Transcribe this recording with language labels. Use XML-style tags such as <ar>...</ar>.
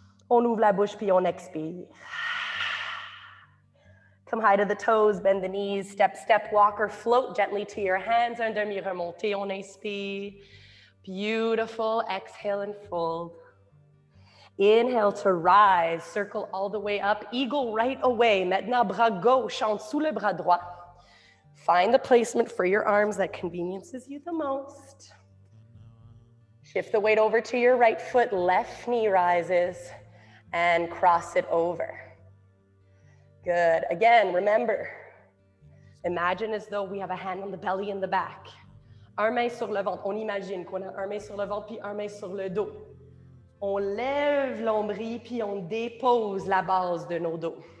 <fr>On ouvre la bouche, puis on expire.</fr> <en>Come high to the toes, bend the knees, step, step, walk, or float gently to your hands.</en> <fr>Un demi remonté, on inspire.</fr> <en>Beautiful, exhale and fold. Inhale to rise, circle all the way up, eagle right away.</en> <fr>Maintenant, bras gauche en dessous le bras droit.</fr> <en>Find the placement for your arms that conveniences you the most. Shift the weight over to your right foot, left knee rises, and cross it over. Good. Again, remember, imagine as though we have a hand on the belly and the back.</en> <fr>Un main sur le ventre. On imagine qu'on a un main sur le ventre puis un main sur le dos. On lève l'ombril puis on dépose la base de nos dos.</fr>